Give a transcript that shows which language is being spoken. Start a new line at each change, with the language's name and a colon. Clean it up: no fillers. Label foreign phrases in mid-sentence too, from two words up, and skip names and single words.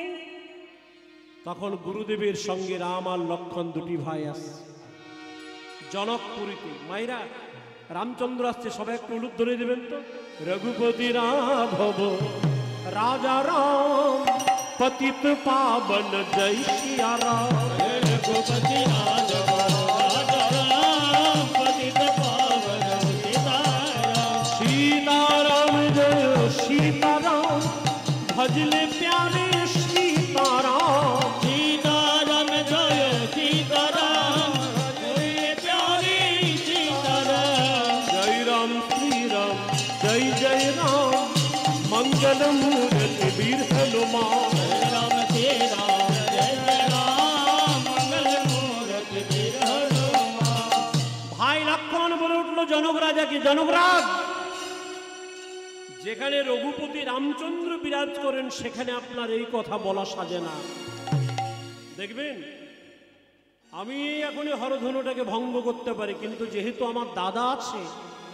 Bangla: তখন গুরুদেবের সঙ্গে রাম আর লক্ষণ দুটি ভাই আসছে জনকপুরীতে। মায়েরা, রামচন্দ্র আসছে, সবাই একটু উলুদ ধরে দেবেন তো।
Hindi: रघुपति राघव राजा राम, पतित पावन जय सिया राम। रघुपति राघव राजा राम, पतित पावन सीताराम। सीताराम जय सीताराम, भजले प्यारे सीताराम। सीताराम जय सीताराम, भजले प्यारे सीताराम। जय राम श्री राम, जय जय राम, मंगल मूर्ति वीर हनुमान। जय राम श्री राम, जय जय राम, मंगल मूर्ति वीर हनुमान।
Bangla: ভাই লক্ষণ বলে উঠলো জনক রাজাকে, জনকরাজ, যেখানে রঘুপতি রামচন্দ্র বিরাজ করেন সেখানে আপনার এই কথা বলা সাজে না। দেখবেন, আমি এখনই হরধনুটাকে ভঙ্গ করতে পারি, কিন্তু যেহেতু আমার দাদা আছে,